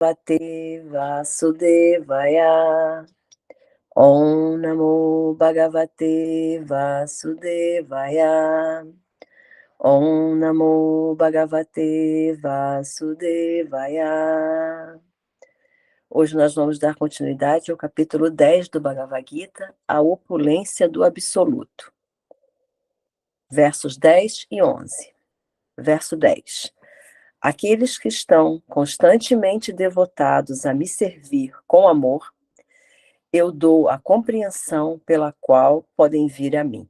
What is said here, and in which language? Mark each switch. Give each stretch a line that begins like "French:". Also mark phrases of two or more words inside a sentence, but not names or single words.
Sanskrit: Bhagavate Vasudevaya. Om Namo Bhagavate Vasudevaya. Om Namo Bhagavate Vasudevaya.
Portuguese: Hoje nós vamos dar continuidade ao capítulo 10 do Bhagavad Gita, a opulência do absoluto. Versos 10 e 11. Verso 10. Aqueles que estão constantemente devotados a me servir com amor, eu dou a compreensão pela qual podem vir a mim.